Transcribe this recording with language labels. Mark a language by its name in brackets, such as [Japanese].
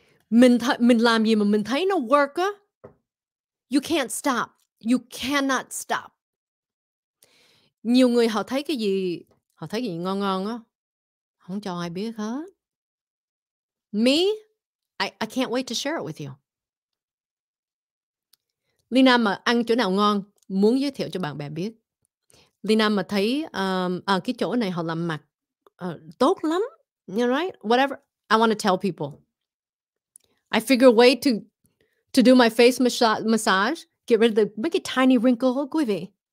[Vietnamese] Mình làm gì mà mình thấy nó work á. [English] You can't stop. You cannot stop. [Vietnamese] Nhiều người họ thấy cái gì ngon á, không cho ai biết hết. [English] Me, I can't wait to share it with you. [Vietnamese] Leyna mà ăn chỗ nào ngon, muốn giới thiệu cho bạn bè biết. Leyna mà thấy cái chỗ này họ làm mặt tốt lắm, [English] you know, right? Whatever, I want to tell people. I figure a way to do my face massage, get rid of make a tiny wrinkle, [Vietnamese] quý vị.